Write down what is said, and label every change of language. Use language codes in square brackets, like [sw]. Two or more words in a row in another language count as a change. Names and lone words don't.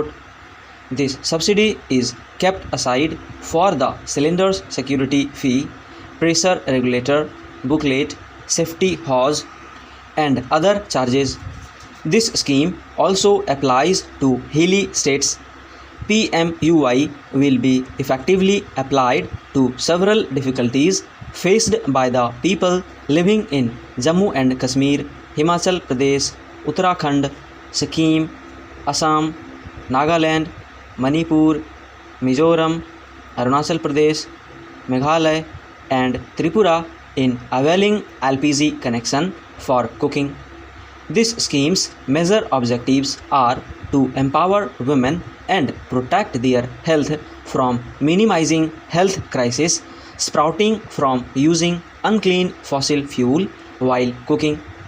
[en] This subsidy is kept aside for the cylinder's security fee, pressure regulator, booklet, safety hose, and other charges. This scheme also applies to hilly states. PMUY will be effectively applied to several difficulties faced by the people living in Jammu and Kashmir, Himachal Pradesh, Uttarakhand, Sikkim, Assam, Nagaland, Manipur, Mizoram, Arunachal Pradesh, Meghalaya, and Tripura in availing LPG connection for cooking. This scheme's major objectives are to empower women and protect their health from minimizing health crises sprouting from using unclean fossil fuel while cooking.